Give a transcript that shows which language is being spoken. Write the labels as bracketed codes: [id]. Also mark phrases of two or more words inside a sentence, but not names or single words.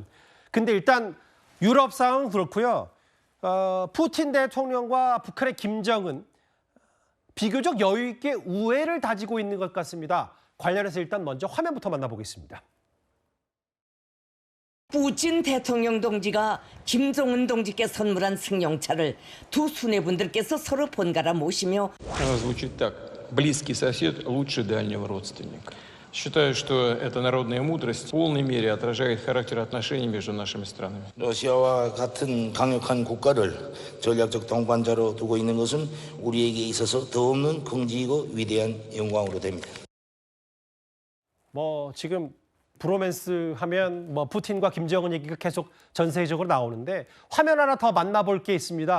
[ko] 근데 일단 유럽 상황은 그렇고요. 푸틴 대통령과 북한의 김정은 비교적 여유 있게 우애를 다지고 있는 것 같습니다. 관련해서 일단 먼저 화면부터 만나보겠습니다. 푸틴 대통령 동지가 김정은 동지께 선물한 승용차를 두 수뇌분들께서 서로 번갈아 모시며 [ru] Звучит так. Близкий сосед лучше дальнего родственника. Считаю, что эта народная мудрость в полной мере отражает характер отношений между нашими странами. [ko] 러시아와 같은 강력한 국가를 전략적 동반자로 두고 있는 것은 우리에게 있어서 더없는 긍지이고 위대한 영광으로 됩니다. 뭐 지금 브로맨스 하면 뭐 푸틴과 김정은 얘기가 계속 전 세계적으로 나오는데 화면 하나 더 만나볼 게 있습니다.